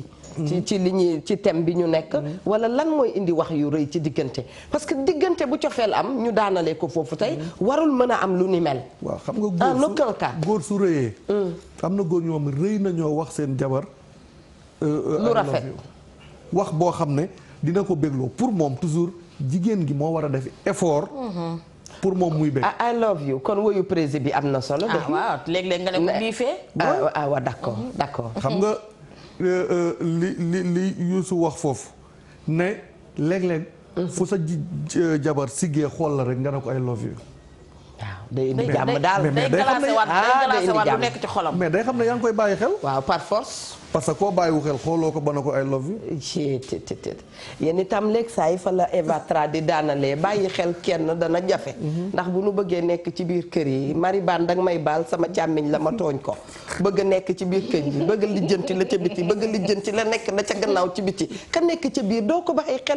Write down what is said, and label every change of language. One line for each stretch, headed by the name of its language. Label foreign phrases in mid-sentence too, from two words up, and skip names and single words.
Wolof: ci li ñuy ci thème bi ñu nekk. wala lan mooy indi wax yu rëy ci diggante
French: parce que
Wolof: diggante bu cofeel am ñu daanalee ko foofu tey warul mën a am lu ni mel. waaw xam nga góor su rëyee. am na góor ñoom rëy nañoo wax seen jabar. lu rafet wax boo xam ne dina ko bégloo pour moom toujours. jigéen gi moo war a def effort. pour moom muy bëgg.
English: I love you
Wolof: kon woyu président bi am na solo. waaw léeg-léeg nga ne ko bii fee. waaw d'accord. xam nga li Youssou wax foofu ne léeg-léeg. fu sa jabar siggee xool la rek nga ne ko
English: I love you.
Wolof: waaw day indi jàmm daal day glacé waat lu nekk ci xolam. mais day xam ne yaa ngi koy bàyyi xel. waaw
French: par force. parce que
Wolof: koo bàyyiwu xel xooloo ko ba na ko
English: I love you.
Wolof: yéen itam léegi saa yi fa la Eva Tra di daanalee bàyyi xel kenn dana jafe. ndax bu nu bëggee nekk ci biir kër yi mari baan danga may baal sama càmmiñ la ma tooñ ko. bëgg nekk ci biir kër yi bëgg lijjanti la ca biti bëgg lijjanti la nekk na ca gannaaw ci biti ka nekk ca biir doo ko bàyyi xel.